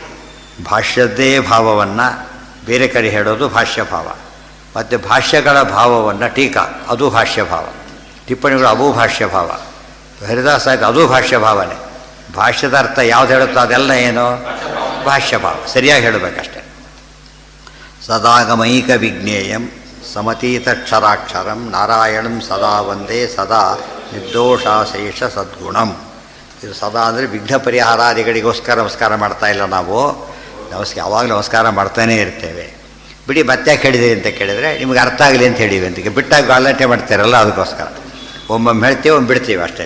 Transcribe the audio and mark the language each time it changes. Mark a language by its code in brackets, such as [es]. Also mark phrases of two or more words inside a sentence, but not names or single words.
[kn] ಭಾಷ್ಯದ್ದೇ ಭಾವವನ್ನು ಬೇರೆ ಕಡೆ ಹೇಳೋದು ಭಾಷ್ಯ ಭಾವ, ಮತ್ತು ಭಾಷ್ಯಗಳ ಭಾವವನ್ನು ಟೀಕಾ, ಅದು ಭಾಷ್ಯ ಭಾವ. ಟಿಪ್ಪಣಿಗಳು ಅವು ಭಾಷ್ಯ ಭಾವ. ಹರಿದಾಸ ಆಯ್ತು, ಅದು ಭಾಷ್ಯ ಭಾವನೆ. ಭಾಷ್ಯದ ಅರ್ಥ ಯಾವ್ದು ಹೇಳುತ್ತೋ ಅದೆಲ್ಲ ಏನು ಭಾಷ್ಯ ಭಾವ, ಸರಿಯಾಗಿ ಹೇಳಬೇಕಷ್ಟೆ. [sa] ಸದಾಗಮೈಕ ವಿಜ್ಞೇಯಂ ಸಮತೀತಕ್ಷರಾಕ್ಷರಂ ನಾರಾಯಣಂ ಸದಾ ವಂದೇ ಸದಾ ನಿರ್ದೋಷಾಶೇಷ ಸದ್ಗುಣಂ. [kn] ಇದು ಸದಾ ಅಂದರೆ ವಿಘ್ನ ಪರಿಹಾರಾದಿಗಳಿಗೋಸ್ಕರ ನಮಸ್ಕಾರ ಮಾಡ್ತಾ ಇಲ್ಲ ನಾವು, ಯಾವಾಗಲೂ ನಮಸ್ಕಾರ ಮಾಡ್ತಾನೇ ಇರ್ತೇವೆ. ಬಿಡಿ ಮತ್ತೆ ಹೇಳಿದಿರಿ ಅಂತ ಕೇಳಿದರೆ ನಿಮಗೆ ಅರ್ಥ ಆಗಲಿ ಅಂತ ಹೇಳಿವಿ ಅಂತ ಬಿಟ್ಟಾಗ ಗಲಾಟೆ ಮಾಡ್ತಾರಲ್ಲ, ಅದಕ್ಕೋಸ್ಕರ ಒಮ್ಮೊಮ್ಮೆ ಹೇಳ್ತೀವಿ, ಒಮ್ಮೆ ಬಿಡ್ತೀವಿ ಅಷ್ಟೇ.